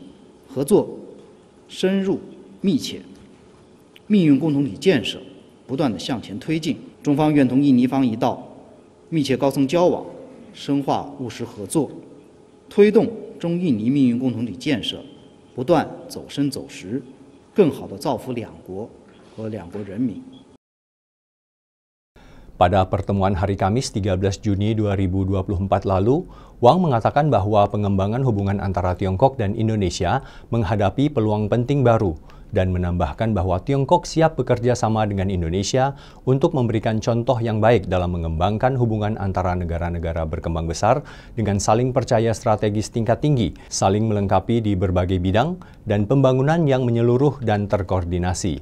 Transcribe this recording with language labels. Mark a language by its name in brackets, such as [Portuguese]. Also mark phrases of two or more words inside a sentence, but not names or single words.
[Chinese] 合作深入密切，命运共同体建设不断地向前推进。中方愿同印尼方一道，密切高层交往，深化务实合作，推动中印尼命运共同体建设不断走深走实，更好地造福两国和两国人民。 [Indonesian] Pada pertemuan hari Kamis 13 Juni 2024 lalu, Wang mengatakan bahwa pengembangan hubungan antara Tiongkok dan Indonesia menghadapi peluang penting baru dan menambahkan bahwa Tiongkok siap bekerja sama dengan Indonesia untuk memberikan contoh yang baik dalam mengembangkan hubungan antara negara-negara berkembang besar dengan saling percaya strategis tingkat tinggi, saling melengkapi di berbagai bidang, dan pembangunan yang menyeluruh dan terkoordinasi.